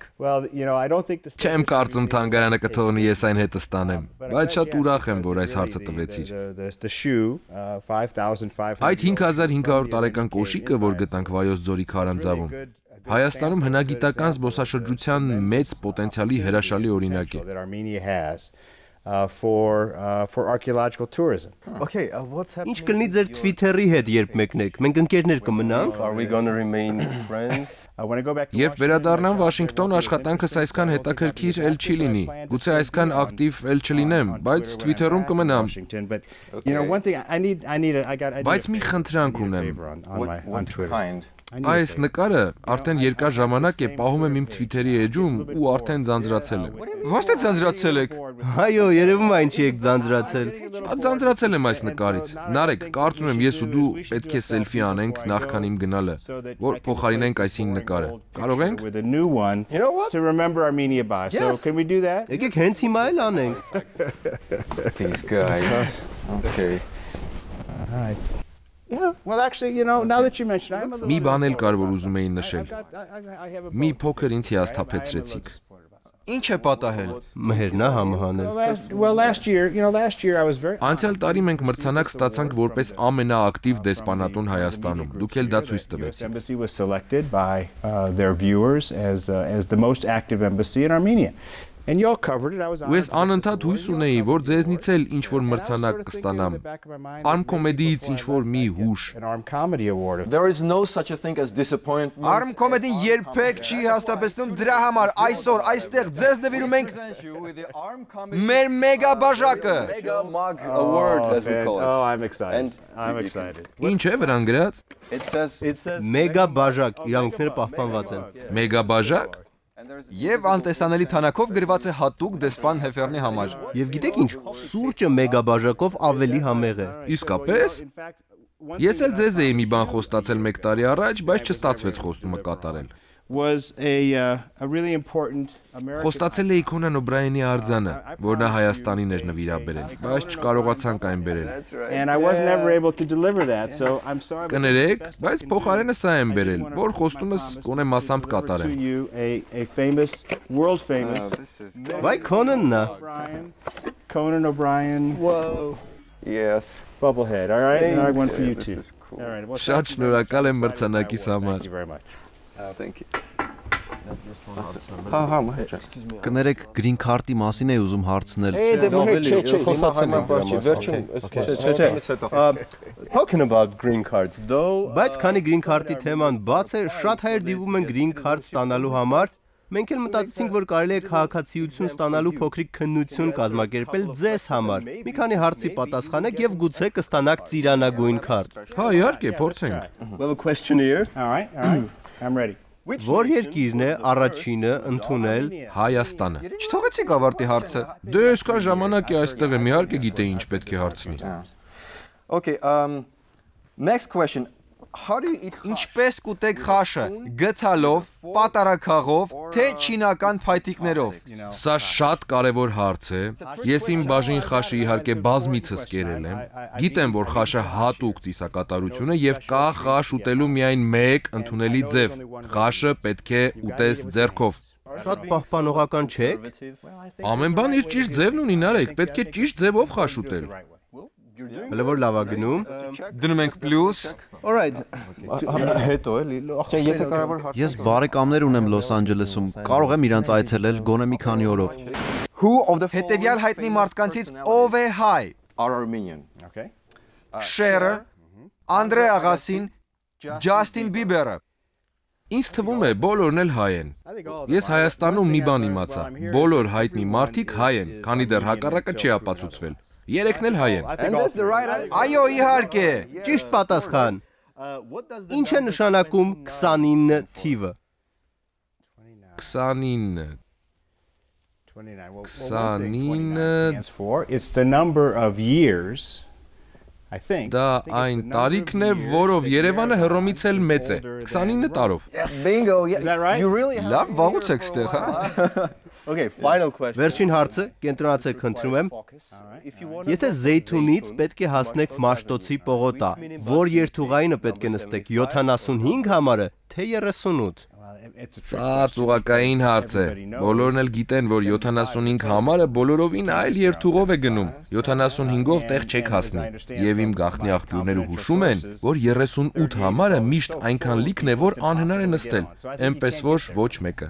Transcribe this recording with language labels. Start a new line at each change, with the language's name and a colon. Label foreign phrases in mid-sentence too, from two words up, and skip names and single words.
Armenian: Չեմ կարծում թանգարանը կթողնի ես այն հետս տանեմ, բայց շատ ուրախ եմ, որ այս հարցը տվեցիր։ Այդ 5500 տարեկան կոշիկը, որ գտանք Վայոց ձորի քարանձավում, Հայաստանում հնագիտական զբոսաշրջության մեծ պոտենցիալի հրաշալի օրինակ է։
English: For archaeological tourism.
Armenian: Ինչ կլինի ձեր Twitter-ի հետ, երբ մեկնեք։ Մենք ընկերներ կմնանք։
English: Are we going to remain friends?
Armenian: Երբ վերադառնամ Վաշինգտոն, աշխատանքս այսքան հետաքրքիր էլ չի լինի։ Գուցե այսքան ակտիվ էլ չլինեմ, բայց Twitter-ում կմնամ։ Բայց մի խնդրանք ունեմ։ Այս նկարը արդեն երկար ժամանակ է պահում եմ իմ Twitter-ի էջում ու արդեն ձանձրացել եմ։ Ո՞նց է ձանձրացել եք։ Այո, երևում է ինչի եք ձանձրացել։ Ձանձրացել եմ այս նկարից։ Նարեկ, կարծում եմ ես ու դու պետք է սելֆի անենք նախքան իմ գնալը, որ փոխարինենք այս 5 նկարը։ Կարող ենք։ Եկեք հենց հիմա էլ անենք։
English: These guys. Okay. Yeah, well actually, now that you mention it, I'm a little
Armenian: Մի բան էլ կար, որ ուզում էի նշել։ Մի փոքր ինձ հիասթափեցրեցիք։ Ինչ է պատահել։ Մհերնա համահանել։
English: Well, last year I was very
Armenian: Անցյալ տարի մենք մրցանակ ստացանք որպես ամենաակտիվ դեսպանատուն Հայաստանում։ Դուք էլ դա ցույց տվեցիք։
English: Embassy was selected by their viewers as the most active embassy in Armenia. And y'all covered it. I was
Armenian: Ես անընդհատ հույս ունեի, որ ձեզնից էլ ինչ-որ մրցանակ կստանամ։ Arm Comedy-ից ինչ-որ մի հուշ։
English: There is no such a thing as disappointment.
Armenian: Arm Comedy-ն երբեք չի հաստատեցնում դրա համար այսօր այստեղ ձեզ նվիրում ենք մեր մեգա բաժակը։
English: Mega Mug Award as we call it. Oh, I'm excited.
Armenian: Ինչ է վրան գրած։
English: It says
Armenian: Մեգա բաժակ, իրավունքները պահպանված են։ Մեգա բաժակ։ Եվ անտեսանելի թանկով գրված է հատուկ դեսպան Հեֆերնի համար։ Եվ գիտեք ինչ, սուրճը մեգա բաժակով ավելի համեղ է։ Իսկապես։ Ես էլ ձեզ էի մի բան խոստացել 1 տարի առաջ, բայց չստացվեց խոստումը կատարել։
English: Was a really important American
Armenian: Խոստացել էի Քոնան Օբրայենի արձանը, որ նա Հայաստանին էր նվիրաբերել, բայց չկարողացանք այն բերել։
English: And I was never able to deliver that, so I'm sorry.
Armenian: Կներեք, բայց փոխարենը սա եմ բերել, որ խոստումս գոնե մասամբ կատարեմ։
English: A famous, world famous
Armenian: Վայ Քոնանն է։
English: Conan O'Brien. Whoa. Yes. Bubblehead. All right. And I one for you too. All right.
Armenian: Շատ շնորհակալ եմ մրցանակիս համար։
English: Thank you very much. Thank you.
Armenian: Հա, մհեջ։ Կներեք
English: green card-
Armenian: ի մասին էի ուզում հարցնել։
English: Talking about green cards though,
Armenian: բայց քանի
English: green card-
Armenian: ի թեման բաց է, շատ հայեր դիվում են
English: green card
Armenian: ստանալու համար։ Մենք էլ մտածեցինք, որ կարելի է քաղաքացիություն ստանալու փոքրիկ քննություն կազմակերպել ձեզ համար։ Մի քանի հարցի պատասխանեք եւ գուցե կստանաք ծիրանագույն քարտ։ Հա, իհարկե, փորձենք։
English: We have a questionnaire. All right. I'm ready.
Armenian: Որ երկիրն է առաջինը ընդունել Հայաստանը։ Չթողեցիք ավարտի հարցը։ Դե այսքան ժամանակ է այստեղ եմ, իհարկե գիտեի ինչ պետք է հարցնի։
English: Okay, next question. How do you eat
Armenian: Ինչպես կուտեք խաշը, գցալով, պատարակաղով, թե չինական փայտիկներով։ Սա շատ կարևոր հարց է։ Ես իմ բաժին խաշը իհարկե բազմիցս կերել եմ։ Գիտեմ, որ խաշը հատուկ ծիսակատարություն է եւ կա խաշ ուտելու միայն մեկ ընդունելի ձև։ Խաշը պետք է ուտես ձեռքով։ Շատ պահպանողական չեք։ Ամեն բան իր ճիշտ ձևն ունի, Նարեկ, պետք է ճիշտ ձևով խաշ ուտել։ Հələ որ լավ է գնում։ Դնում ենք պլյուս։ Alright։ Հետո էլի, ախր եթե կարևոր հարց։ Ես բարեկամներ ունեմ Լոս Անջելեսում, կարող եմ իրանց այցելել գոնե մի քանի օրով։
English: Who of the
Armenian: հետևյալ հայտնի մարդկանցից ով է հայ։
English: Are Armenian. Okay.
Armenian: Շերը, Անդրե Աղասին, Ջասթին Բիբերը։ Ինձ թվում է բոլորն էլ հայ են։ Ես Հայաստանում մի բան իմացա. բոլոր հայտնի մարդիկ հայ են, քանի դեռ հակառակը չի ապացուցվել։ Երեքն էլ հայ են։ Այո, իհարկե, ճիշտ պատասխան։ Ինչ է նշանակում 29 թիվը։ 29
English: It's the number of years.
Armenian: Դա այն տարիքն է, որով Երևանը Հռոմից էլ մեծ է, 29 տարով։ Bingo, լավ վաղուց եք ստեղ, հա։
English: Okay, final question.
Armenian: Վերջին հարցը, կենտրոնացեք խնդրում եմ։ Եթե Զեյթունից պետք է հասնեք Մաշտոցի պողոտա, որ երթուղայինը պետք է նստեք 75 համարը, թե 38։ Սա ծուղակային հարց է։ Բոլորն էլ գիտեն, որ 75 համարը բոլորովին այլ երթուղով է գնում։ 75-ով տեղ չեք հասնի։ Եվ իմ գաղտնի աղբյուրները հուշում են, որ 38 համարը միշտ այնքան լիքն է, որ անհնար է նստել։ Էնպես որ ոչ մեկը։